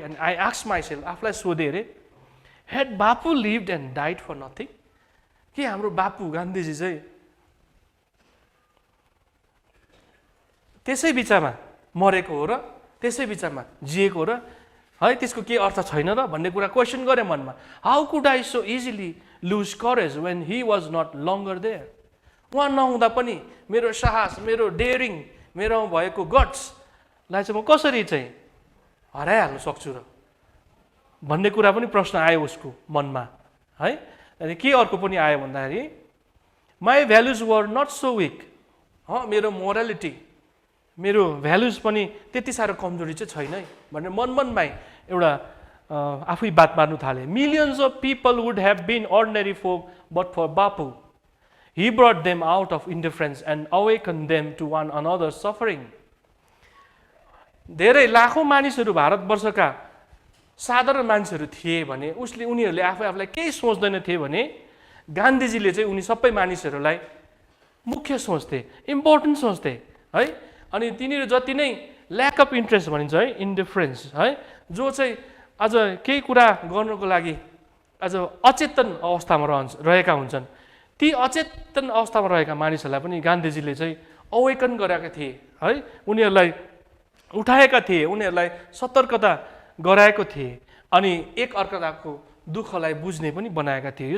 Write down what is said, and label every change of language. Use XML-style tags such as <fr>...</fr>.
<ne>अनि</ne> <en>I ask myself,</en> <ne>आफूलाई सोधे</ne> <en>अरे had Bapu lived and died for nothing,</en> <ne>के हाम्रो बापु गान्धीजी चाहिँ त्यसै बिचमा मरेको हो र त्यसै बिचमा जिएको हो र है, त्यसको के अर्थ छैन र भन्ने कुरा क्वेसन गरे मनमा।</ne> <en>How could I so easily lose courage when he was not longer there.</en> <ne>उहाँ नहुँदा पनि मेरो साहस, मेरो डेयरिङ, मेरो भएको गट्सलाई चाहिँ म कसरी चाहिँ हराइहाल्नु सक्छु र भन्ने कुरा पनि प्रश्न आयो उसको मनमा है। अनि के अर्को पनि आयो भन्दाखेरि</ne> <en>my values were not so weak,</en> <ne>मेरो मोरालिटी, मेरो भ्यालुज पनि त्यति साह्रो कमजोरी चाहिँ छैन है भनेर मनमै एउटा आफै बात मार्नु थाले।</ne> <en>Millions of people would have been ordinary folk but for Bapu, he brought them out of indifference and awakened them to one another's suffering.</en> <ne>धेरै लाखौँ मानिसहरू भारतवर्षका साधारण मानिसहरू थिए भने उनीहरूले आफूलाई केही सोच्दैन थिए भने गान्धीजीले चाहिँ उनी सबै मानिसहरूलाई मुख्य सोच्थे, इम्पोर्टेन्ट सोच्थे है। अनि तिनीहरू जति नै</ne> <en>lack of interest</en> <ne>भनिन्छ है, इन्डिफरेन्स है, जो चाहिँ अझ केही कुरा गर्नको लागि अझ अचेतन अवस्थामा रहेका हुन्छन्, ती अचेतन अवस्थामा रहेका मानिसहरूलाई पनि गान्धीजीले चाहिँ अवेकन गरेका थिए है, उनीहरूलाई उठाएका थिए, उनीहरूलाई सतर्कता गराएको थिए अनि एक अर्काको दुःखलाई बुझ्ने पनि बनाएका थिए।</ne>